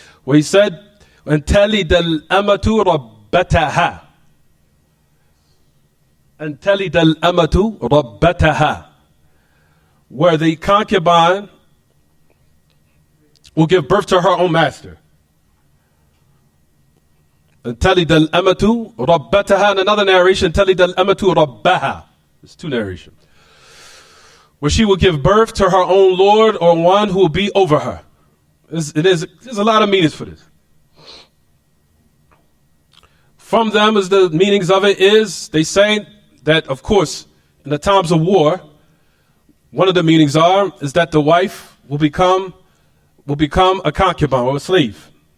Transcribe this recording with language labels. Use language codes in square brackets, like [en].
[en] Where he said, [ar] أَن تَلِدَ الْأَمَةُ رَبَّتَهَا [en] أَن تَلِدَ الْأَمَةُ رَبَّتَهَا, where the concubine will give birth to her own master. [ar] أن تَلِدَ الْأَمَةُ رَبَّتَهَا. [en] In another narration, [ar] تَلِدَ الْأَمَةُ رَبَّهَا. [en] There's two narrations. Where she will give birth to her own Lord or one who will be over her. There's a lot of meanings for this. From them, as the meanings of it is, they say that, of course, in the times of war, one of the meanings is that the wife will become a concubine or a slave.